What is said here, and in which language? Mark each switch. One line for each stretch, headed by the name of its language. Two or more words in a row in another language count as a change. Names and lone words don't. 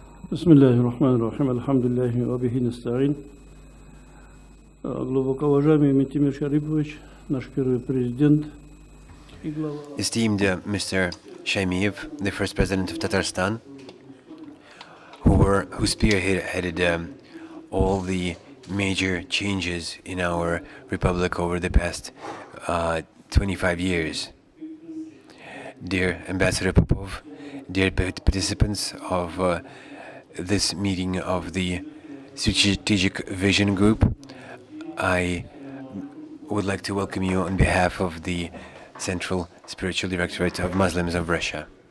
Arabic: بسم الله الرحمن الرحيم. الحمد لله وبه نستعين.
Russian: Глубоко уважаемый Митимир Шарипович, наш первый президент и глава.
English: Esteemed Mr. Shaimiev, the first president of Tatarstan, who spearheaded all the major changes in our republic over the past 25 years. Dear Ambassador Popov, dear participants of this meeting of the Strategic Vision Group, I would like to welcome you on behalf of the Central Spiritual Directorate of Muslims of Russia.